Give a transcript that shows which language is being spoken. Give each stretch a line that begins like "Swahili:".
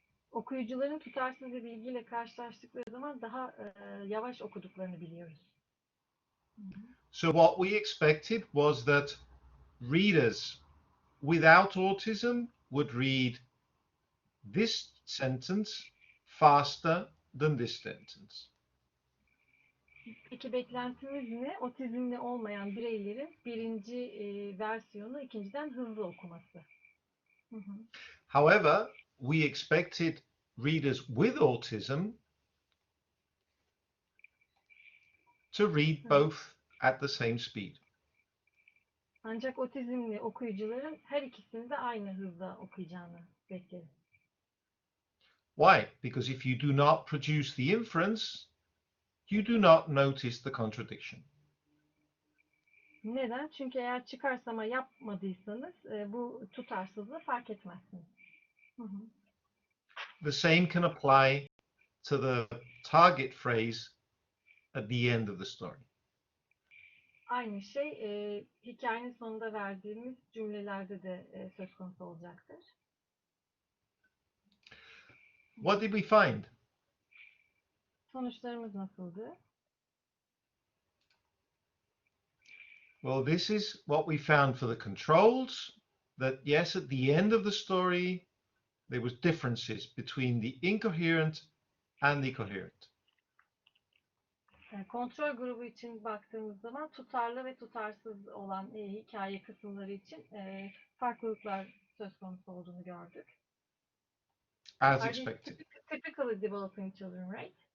Turkish: Okuyucuların tutarsız bir bilgiyle karşılaştıkları zaman daha yavaş okuduklarını biliyoruz.
English: So what we expected was that readers without autism would read this sentence faster than this sentence.
Turkish: Peki beklentimiz ne? Otizmli olmayan bireylerin birinci versiyonu ikinciden hızlı okuması.
English: However, we expected readers with autism to read both at the same speed.
Turkish: Ancak otizmli okuyucuların her ikisini de aynı hızda okuyacağını bekleriz.
English: Why? Because if you do not produce the inference, you do not notice the contradiction.
Turkish: Neden? Çünkü eğer çıkarsama yapmadıysanız bu tutarsızlığı fark etmezsiniz.
English: The same can apply to the target phrase at the end of the story.
Turkish: Aynı şey hikayenin sonunda verdiğimiz cümlelerde de söz konusu olacaktır.
English: What did we find?
Turkish: Sonuçlarımız nasıldı?
English: Well, this is what we found for the controls, that yes, at the end of the story, there was differences between the incoherent and the coherent.
Turkish: Kontrol grubu için baktığımız zaman tutarlı ve tutarsız olan hikaye kısımları için farklılıklar söz konusu olduğunu gördük.
English: As expected. Typically developing children, right?